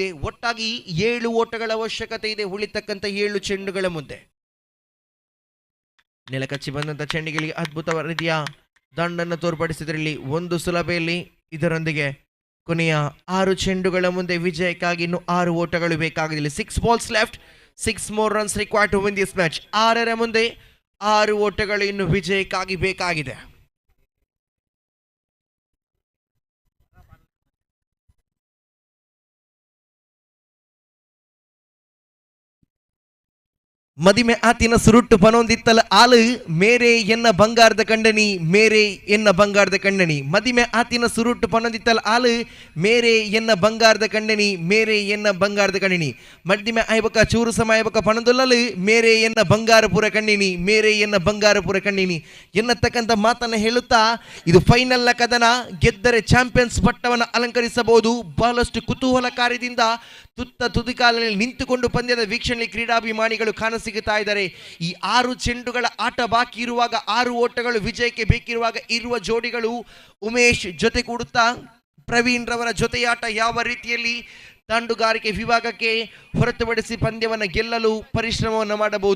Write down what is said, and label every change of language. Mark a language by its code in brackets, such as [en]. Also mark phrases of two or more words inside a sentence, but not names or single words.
[kn] ಒಟ್ಟಾಗಿ 7 ಓಟಗಳ ಅವಶ್ಯಕತೆ ಇದೆ ಉಳಿತಕ್ಕಂಥ 7 ಚೆಂಡುಗಳ ಮುಂದೆ. ನೆಲಕಚ್ಚಿ ಬಂದಂತ ಚೆಂಡಿಗಳಿಗೆ ಅದ್ಭುತ ರೀತಿಯ ದಂಡನ್ನು ತೋರ್ಪಡಿಸಿದ್ರಲ್ಲಿ 1 ಸುಲಭೆಯಲ್ಲಿ. ಇದರೊಂದಿಗೆ ಕೊನೆಯ 6 ಚೆಂಡುಗಳ ಮುಂದೆ ವಿಜಯಕ್ಕಾಗಿ ಇನ್ನು 6 ಓಟಗಳು ಬೇಕಾಗಿದೆ. [en] 6 balls left, 6 more runs required to win this match. [kn] 6ರ ಮುಂದೆ 6 ಓಟಗಳು ಇನ್ನು ವಿಜಯಕ್ಕಾಗಿ ಬೇಕಾಗಿದೆ. [tcy] ಮದಿಮೆ ಆತಿನ ಸುರುಟ್ಟು ಪನೊಂದಿತ್ತಲ ಆಳು ಮೇರೆ ಎನ್ನ ಬಂಗಾರದ ಕಂಡನಿ, ಮೇರೆ ಎನ್ನ ಬಂಗಾರದ ಕಂಡನಿ. ಮದಿಮೆ ಆತಿನ ಸುರುಟ್ಟು ಪನೊಂದಿತ್ತಲ ಆಳು ಮೇರೆ ಎನ್ನ ಬಂಗಾರದ ಕಂಡನಿ, ಮೇರೆ ಎನ್ನ ಬಂಗಾರದ ಕಂಡನಿ. ಮದಿಮೆ ಆಯ್ಬಕ ಚೂರು ಸಮಾಯಬಕ ಪಣದೊಲ್ಲಲು ಮೇರೆ ಎನ್ನ ಬಂಗಾರಪುರ ಕಂಡಿನಿ, ಮೇರೆ ಎನ್ನ ಬಂಗಾರಪುರ ಕಂಡಿನಿ [kn] ಎನ್ನತಕ್ಕಂಥ ಮಾತನ್ನು ಹೇಳುತ್ತಾ ಇದು ಫೈನಲ್ನ ಕದನ. ಗೆದ್ದರೆ ಚಾಂಪಿಯನ್ಸ್ ಪಟ್ಟವನ್ನು ಅಲಂಕರಿಸಬಹುದು. ಬಹಳಷ್ಟು ಕುತೂಹಲಕಾರಿಯಿಂದ ತುದಿಕಾಲಲ್ಲಿ ನಿಂತುಕೊಂಡು ಪಂದ್ಯದ ವೀಕ್ಷಣೆ ಕ್ರೀಡಾಭಿಮಾನಿಗಳು ಕಾಣಸಿಗುತ್ತಾ ಇದ್ದಾರೆ. ಈ 6 ಚೆಂಡುಗಳ ಆಟ ಬಾಕಿ ಇರುವಾಗ, 6 ಓಟಗಳು ವಿಜಯಕ್ಕೆ ಬೇಕಿರುವಾಗ ಇರುವ ಜೋಡಿಗಳು ಉಮೇಶ್ ಜೊತೆ ಕೂಡುತ್ತಾ ಪ್ರವೀಣ್ ರವರ ಜೊತೆಯಾಟ ಯಾವ ರೀತಿಯಲ್ಲಿ ದಾಂಡುಗಾರಿಕೆ ವಿಭಾಗಕ್ಕೆ ಹೊರತುಪಡಿಸಿ ಪಂದ್ಯವನ್ನು ಗೆಲ್ಲಲು ಪರಿಶ್ರಮವನ್ನು ಮಾಡಬಹುದು.